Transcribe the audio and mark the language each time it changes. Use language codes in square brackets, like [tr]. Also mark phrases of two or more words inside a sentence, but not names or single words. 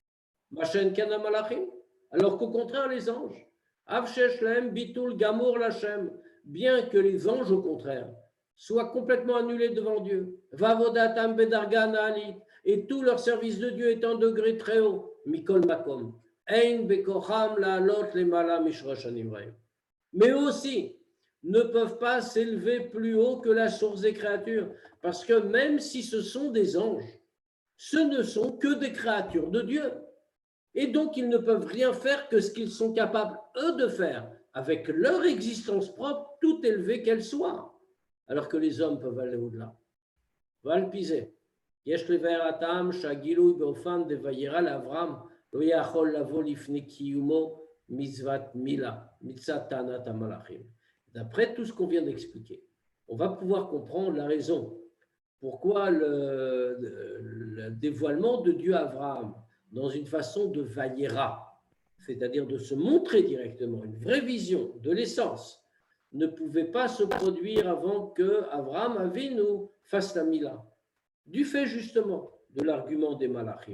[fr] Alors qu'au contraire, les anges, bien que les anges, au contraire, soient complètement annulés devant Dieu, et tout leur service de Dieu est un degré très haut, [he] מכל מקום, [fr] mais aussi ne peuvent pas s'élever plus haut que la source des créatures, parce que même si ce sont des anges, ce ne sont que des créatures de Dieu. Et donc, ils ne peuvent rien faire que ce qu'ils sont capables, eux, de faire, avec leur existence propre, tout élevée qu'elle soit, alors que les hommes peuvent aller au-delà. Valpisé. [he] יש לבאר הטעם שהגילוי באופן דווירא לאברהם לא יכול לבוא לפני קיומו מצוות מילה, מצד טענת המלאכים. [fr] D'après tout ce qu'on vient d'expliquer, on va pouvoir comprendre la raison pourquoi le dévoilement de Dieu à Abraham dans une façon de vaïra, c'est-à-dire de se montrer directement, une vraie vision de l'essence, ne pouvait pas se produire avant que Abraham Avinu fasse la Mila, du fait justement de l'argument des Malachim.